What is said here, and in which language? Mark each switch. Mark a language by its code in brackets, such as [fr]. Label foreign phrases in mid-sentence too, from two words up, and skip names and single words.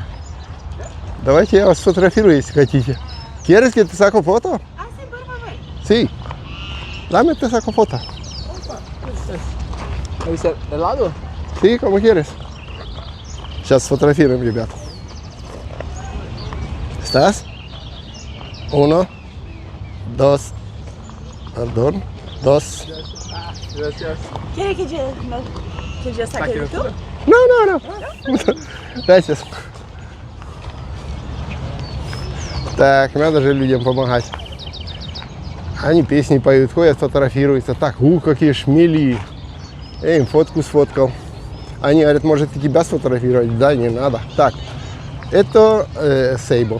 [ru] Давайте я вас сфотографирую, если хотите. [es] ¿Quieres que te saco foto? Ah, sí, por favor. Sí. Dame, te saco foto. ¿Me dice de lado? Sí, como quieres. Сейчас сфотографируем, ребят. ¿Estás? Uno, dos, perdón, dos. Gracias. ¿Quiere que yo saque tú? No. Gracias. [ru] Так, надо же людям помогать. Они песни поют, ходят, фотографируются. Так, какие шмели. Я им фотку сфоткал. Они говорят, может и тебя сфотографировать? Да, не надо. Так, это сейбо.